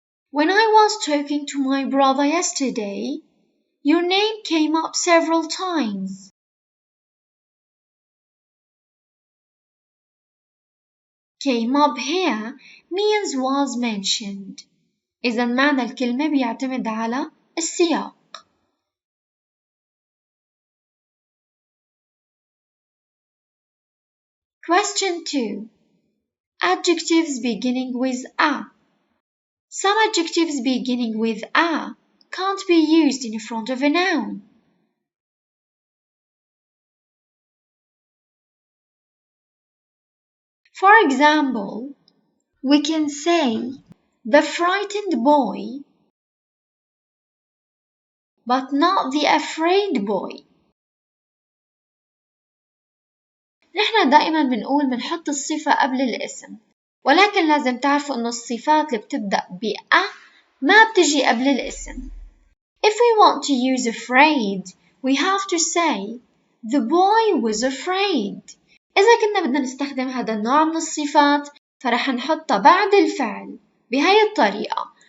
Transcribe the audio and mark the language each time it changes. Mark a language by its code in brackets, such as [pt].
[en] When I was talking to my brother yesterday, your name came up several times. Came up here means was mentioned. [ar] إذا معنى الكلمة بيعتمد على السياق. [en] Question 2. Adjectives beginning with a. Some adjectives beginning with a can't be used in front of a noun. For example, we can say the frightened boy, but not the afraid boy. [ar] نحن دائما بنحط الصفة قبل الاسم، ولكن لازم تعرفوا إنه الصفات اللي بتبدأ بأ ما بتجي قبل الاسم. [en] If we want to use afraid, we have to say the boy was afraid. [ar] إذا كنا بدنا نستخدم هذا النوع من الصفات فرح نحطها بعد الفعل بهاي الطريقة.